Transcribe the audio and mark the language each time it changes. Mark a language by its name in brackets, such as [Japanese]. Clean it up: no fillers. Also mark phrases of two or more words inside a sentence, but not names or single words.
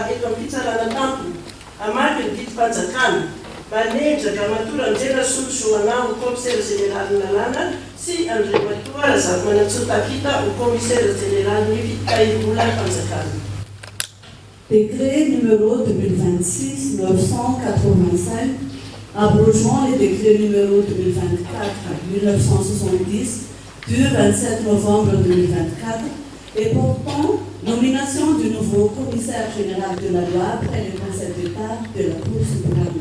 [Malagasy] eto amin'ny fitsarana tampony hamaky ny vidim-panjakana manendry Andramatoa Randiana Solo Joana ho [French] commissaire général [Malagasy] ny lalàna sy Andriamatoa Razako Manantsotapita ho [French] commissaire général [Malagasy] ny fitahirim-bola mpanjakana. [French] Décret numéro 2026-985 abrogeant les décrets numéro 2024-1970 du 27 novembre 2024 et portant nomination du nouveau commissaire général de la loi après le Conseil d'État de la Cour suprême.